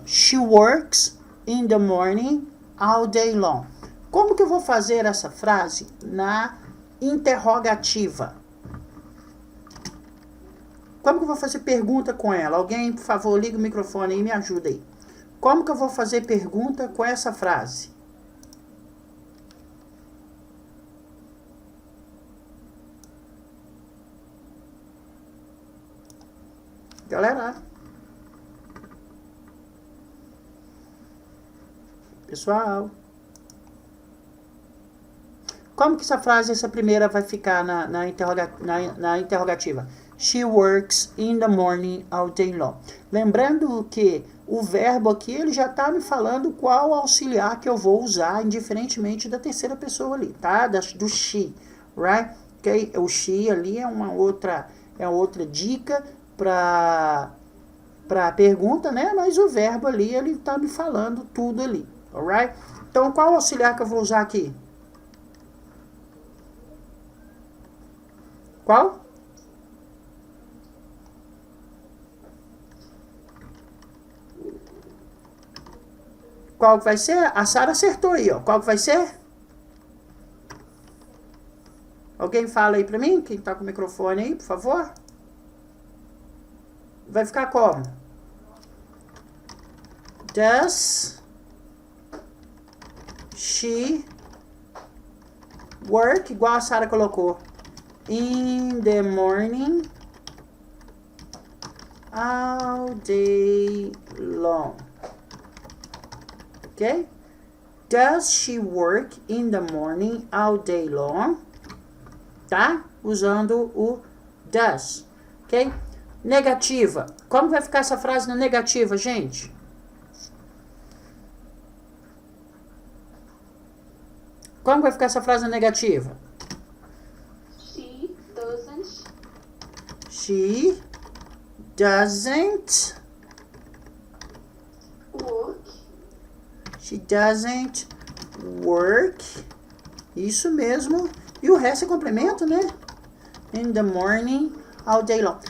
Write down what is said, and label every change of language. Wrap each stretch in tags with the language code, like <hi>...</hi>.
<en>She works in the morning all day long.</en> <pt>Como que eu vou fazer essa frase na interrogativa? Como que eu vou fazer pergunta com ela? Alguém, por favor, liga o microfone aí e me ajuda aí. Como que eu vou fazer pergunta com essa frase? Galera, pessoal, como que essa frase, essa primeira, vai ficar na interrogativa?</pt> <en>She works in the morning all day long.</en> <pt>Lembrando que o verbo aqui, ele já está me falando qual auxiliar que eu vou usar, indiferentemente da terceira pessoa ali, tá?</pt> <en>Do she, right? Okay?</en> <pt>O she ali é uma outra dica para a pergunta, né? Mas o verbo ali, ele está me falando tudo ali, alright? Então, qual auxiliar que eu vou usar aqui? Qual? Qual que vai ser? A Sara acertou aí, ó. Qual que vai ser? Alguém fala aí pra mim? Quem tá com o microfone aí, por favor? Vai ficar como?</pt> <en>Does she work,</en> <pt>igual a Sara colocou,</pt> <en>in the morning, all day long. Ok? Does she work in the morning all day long?</en> <pt>Tá? Usando o does. Ok? Negativa. Como vai ficar essa frase na negativa, gente? Como vai ficar essa frase na negativa?</pt> <en>She doesn't. She doesn't Work. She doesn't work.</en> <pt>Isso mesmo. E o resto é complemento, né?</pt> <en>In the morning, all day long.</en>